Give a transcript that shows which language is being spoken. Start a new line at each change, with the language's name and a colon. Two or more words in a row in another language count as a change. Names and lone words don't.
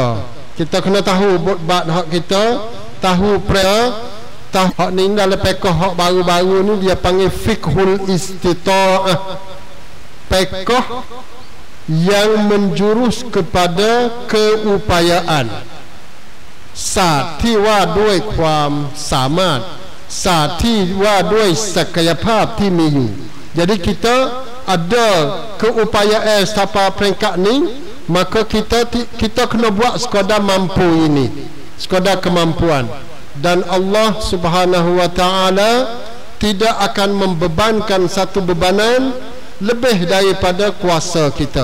Malay: Kita kena tahu botbat hak kita, tahu tahu hak ni dalam fiqh hak baru-baru ni dia panggil
Arabic: fiqhul istita'ah.
Malay: Fiqh yang menjurus kepada keupayaan,
Thai: ศาสตร์ที่ว่าด้วยความสามารถ ศาสตร์ที่ว่าด้วยศักยภาพที่มีอยู่
Malay: jadi kita ada keupayaan sampai peringkat ni, maka kita kena buat sekadar mampu ini, sekadar kemampuan. Dan Allah
Arabic: Subhanahu wa taala
Malay: tidak akan membebankan satu bebanan lebih daripada kuasa kita.